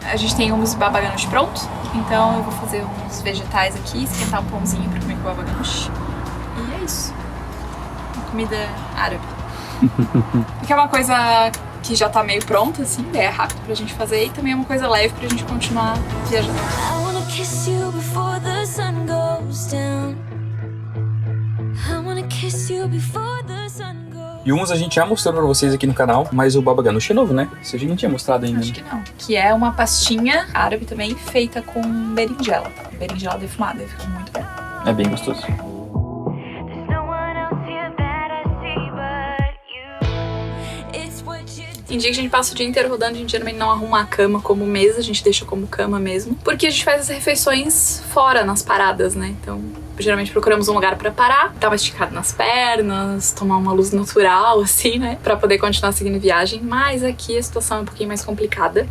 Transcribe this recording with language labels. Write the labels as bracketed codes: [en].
[pt] A gente tem uns baba ganoush pronto, então eu vou fazer uns vegetais aqui, esquentar um pãozinho pra comer com baba ganoush. E é isso. Uma comida árabe. Que é uma coisa que já tá meio pronta, assim, é rápido pra gente fazer e também é uma coisa leve pra gente continuar viajando. [en] I wanna kiss you before the sun goes down. I wanna kiss you before the sun goes. [pt] E uns a gente já mostrou pra vocês aqui no canal, mas o baba ganoush é novo, né? Isso a gente não tinha mostrado ainda. Acho que não. Que é uma pastinha árabe também, feita com berinjela. Berinjela defumada, fica muito bom. É bem gostoso. [en] There's no one else here that I see but you. It's what you do. [pt] Tem dia que a gente passa o dia inteiro rodando, a gente geralmente não arruma a cama como mesa, a gente deixa como cama mesmo. Porque a gente faz as refeições fora, nas paradas, né? Então, geralmente procuramos um lugar pra parar, dar uma esticada nas pernas, tomar uma luz natural, assim, né? Pra poder continuar seguindo viagem. Mas aqui a situação é um pouquinho mais complicada.